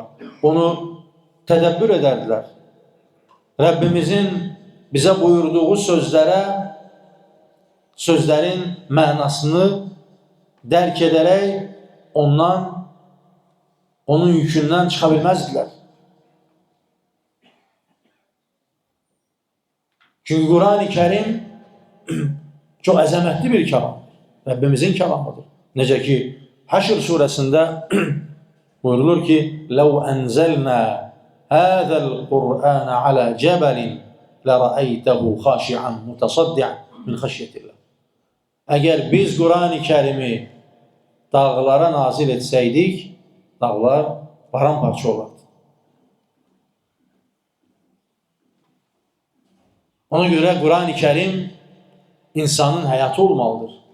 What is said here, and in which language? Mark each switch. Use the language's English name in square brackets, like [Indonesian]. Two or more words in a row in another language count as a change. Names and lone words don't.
[Azerbaijani] Onu tədəbbür edərdilər. Rəbbimizin bizə buyurduğu sözlərin mənasını dərk edərək onun yükündən çıxa bilməzdilər. Çünki Quran-ı Kərim çox əzəmətli bir kəlam. Rəbbimizin kəlamıdır. Necə ki, Həşr surəsində buyurulur ki, [Arabic] لَوْ أَنْزَلْنَا هَذَا الْقُرْآنَ عَلَى جَبَلٍ لَرَأَيْتَهُ خَاشِعًا مُتَصَدِّعًا مِنْ خَشْيَةِ اللّٰهِ. [Azerbaijani] Əgər biz Quran-ı Kərimi dağlara nazil etsəydik, dağlar paramparça olardı. Ona görə Quran-ı Kərim insanın həyatı olmalıdır.